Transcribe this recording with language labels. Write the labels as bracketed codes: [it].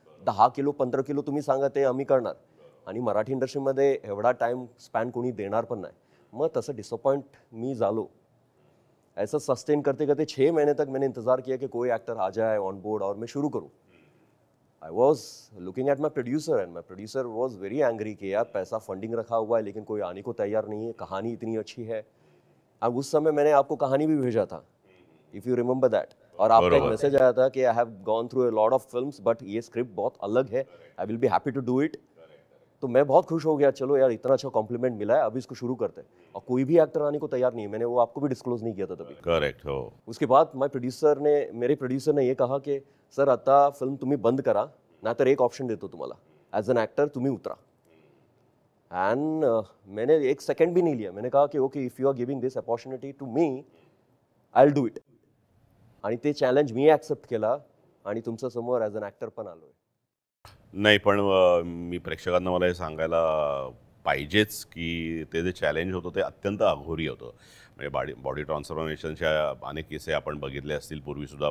[mr] 10 kilo 15 kilo तुम्ही सांगा ते आम्ही करणार. आणि मराठी इंडस्ट्रीमध्ये एवढा टाइम स्पॅन कोणी देणार पण नाही. मग तसं डिसअपॉइंट मी झालो. [hi] ऐसा सस्टेन करते करते 6 महीने तक मैंने इंतज़ार किया कि कोई एक्टर आ जाए ऑन बोर्ड और मैं शुरू करूं. [en] I was looking at my producer and my producer was very angry [hi] कि यार पैसा फंडिंग रखा हुआ है लेकिन कोई आने को तैयार नहीं है, कहानी इतनी अच्छी है. अब उस समय मैंने आपको कहानी भी भेजा था, [en] if you remember that, [hi] और आपका एक [mr] बरोबर. [hi] मैसेज आया था कि [en] I have gone through a lot of films but [hi] ये स्क्रिप्ट बहुत अलग है, [en] I will be happy to do it. [hi] तो मैं बहुत खुश हो गया, चलो यार इतना अच्छा कॉम्प्लीमेंट मिला है, अभी इसको शुरू करते हैं। और कोई भी एक्टर आने को तैयार नहीं है, मैंने वो आपको भी डिस्क्लोज नहीं किया था तभी। [mr] करेक्ट. हो. [hi] उसके बाद मेरे प्रोड्यूसर ने ये कहा कि [mr] सर आता फिल्म तुम्ही बंद करा, नाहीतर एक ऑप्शन देतो तुम्हाला, ॲज अन ॲक्टर तुम्ही उतरा. [hi] अँड मैंने एक सेकंड भी नहीं लिया, मैंने कहा की okay, [en] If you are giving this opportunity to me, I will do it. [mr] आणि ते चॅलेंज मी ॲक्सेप्ट केला आणि तुमच्या समोर ॲज अन ॲक्टर पण आलोय. नाही, पण मी प्रेक्षकांना मला हे सांगायला पाहिजेच की ते जे चॅलेंज होतं ते अत्यंत अघोरी होतं. म्हणजे बॉडी ट्रान्सफॉर्मेशनच्या अनेक किस्से आपण बघितले असतील पूर्वीसुद्धा.